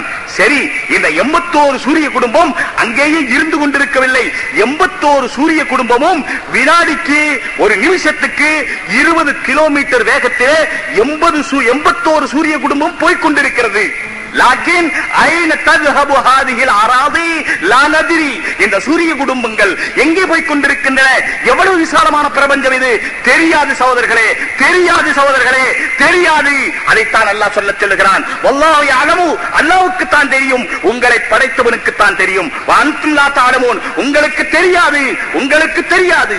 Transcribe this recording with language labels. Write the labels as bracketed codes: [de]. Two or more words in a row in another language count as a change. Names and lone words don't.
[ta] சரி, இந்த 81 சூரிய குடும்பம் அங்கேயே இருந்து கொண்டிருக்கவில்லை. 81 சூரிய குடும்பமும் வினாடிக்கு ஒரு நிமிஷத்துக்கு 20 கிலோமீட்டர் வேகத்திலே 81 சூரிய குடும்பம் போய்கொண்டிருக்கிறது. [ar] لكن أين தذهب هذه الاراضي لا ندري. [ta] இந்த சூரிய குடும்பங்கள் எங்கே போய் கொண்டிருக்கின்றன? எவ்வளவு விசாலமான பிரபஞ்சம் இது, தெரியாது சகோதரர்களே, தெரியாது சகோதரர்களே, தெரியாது. அதைத்தான் அல்லாஹ் சொல்லுகிறான், [ar] والله يعلم, [ta] அல்லாஹ்வுக்கு தான் தெரியும், உங்களை படைத்தவனுக்கு தான் தெரியும். [ar] وأنتم لا تعلمون, [ta] உங்களுக்கு தெரியாது, உங்களுக்கு தெரியாது.